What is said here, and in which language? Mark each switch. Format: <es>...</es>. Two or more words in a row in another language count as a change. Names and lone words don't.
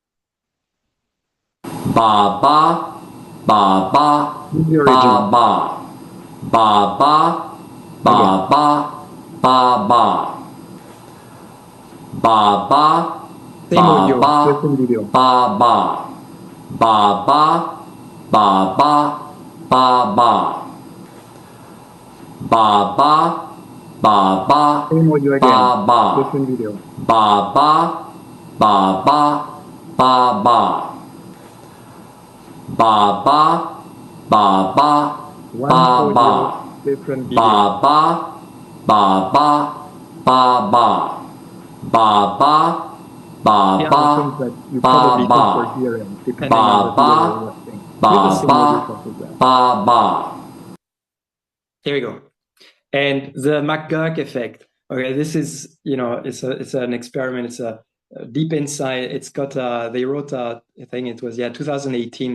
<en>Ba ba ba ba ba ba ba ba ba ba ba ba ba ba. Same audio, different video. Ba ba ba ba ba ba ba ba ba ba ba ba. Same audio again, ba ba different video. ba ba ba ba ba ba ba ba ba ba ba ba different video. ba ba ba ba ba ba ba ba ba ba that you probably ba think you're hearing, depending ba on the ba video you're watching. ba ba ba ba. Here we go. And the McGurk effect. Okay, this is, it's an experiment. It's a deep insight. It's got they wrote I think it was 2018.</en>